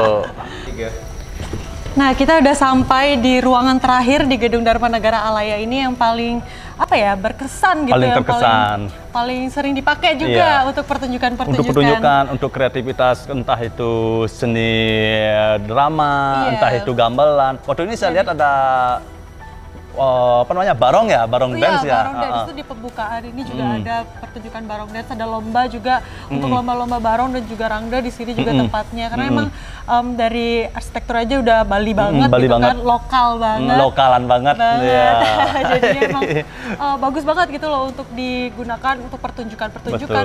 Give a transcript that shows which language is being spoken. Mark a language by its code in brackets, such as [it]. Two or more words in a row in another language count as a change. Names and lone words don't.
[id] Nah, kita udah sampai di ruangan terakhir di Gedung Dharma Negara Alaya ini yang paling apa ya, berkesan gitu, Paling yang terkesan. paling sering dipakai juga untuk pertunjukan-pertunjukan. Untuk pertunjukan, untuk kreativitas, entah itu seni drama, entah itu gamelan. Waktu ini saya lihat ada apa namanya, barong ya, [en] barong dance [id] ya. [en] Barong dance [id] itu di pembukaan ini juga ada pertunjukan [en] barong dance, [id] ada lomba juga untuk lomba-lomba barong dan juga rangda di sini juga tempatnya, karena emang dari arsitektur aja udah Bali banget Bali gitu banget. kan, lokal banget. Lokalan banget. Iya. Jadi emang bagus banget gitu loh untuk digunakan untuk pertunjukan-pertunjukan,